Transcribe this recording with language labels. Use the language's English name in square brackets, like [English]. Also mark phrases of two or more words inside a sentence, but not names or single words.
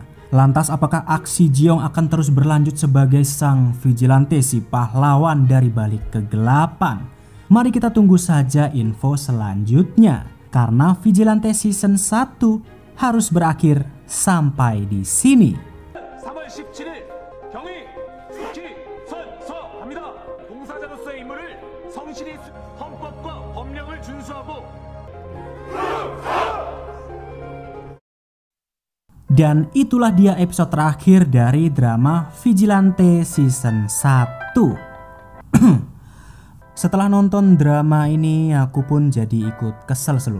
[Indonesian] Lantas apakah aksi Ji-young akan terus berlanjut sebagai sang vigilante si pahlawan dari balik kegelapan? Mari kita tunggu saja info selanjutnya. Karena Vigilante Season 1 harus berakhir sampai di sini. [Korean] 3월 17일 경위 기선서합니다. 봉사자로서의 임무를 성실히 헌법과 법령을 준수하고 [Indonesian] Dan itulah dia episode terakhir dari drama Vigilante Season 1. Setelah nonton drama ini aku pun jadi ikut kesel seluruh.